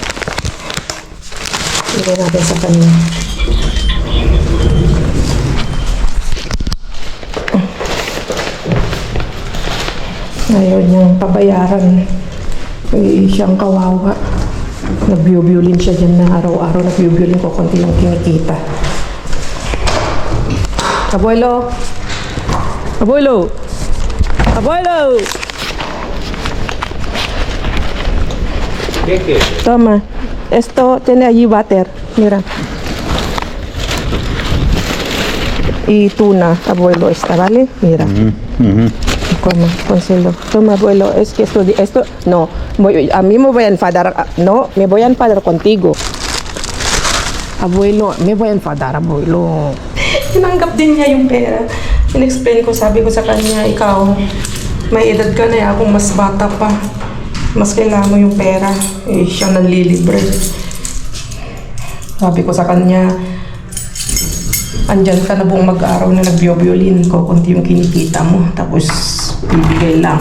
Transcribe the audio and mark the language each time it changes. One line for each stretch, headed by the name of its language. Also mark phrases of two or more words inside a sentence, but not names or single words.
Filipino: Bigay natin sa kanya. Ayaw niyang pabayaran. Siyang kawawa. Nag-violin siya dyan na araw-araw. Nag-violin ko konti lang kinikita.
Spanish: Abuelo! Abuelo! Abuelo! ¿Qué? Toma. Esto tiene allí butter. Mira. Y tuna, abuelo, esta, ¿vale? Mira. Toma, conselo. Toma, abuelo, es que esto no, a mí me voy a enfadar, no, me voy a enfadar contigo. Abuelo, me voy a enfadar, abuelo.
Filipino: Tinanggap din niya yung pera. In-explain ko, sabi ko sa kanya, ikaw, may edad ka na, akong mas bata pa. Mas kailangan mo yung pera. Eh, siya nanlilibre. Sabi ko sa kanya, andyan ka na buong mag-araw na nagbiyo-biolin ko, kunti yung kinikita mo, tapos bibigay lang.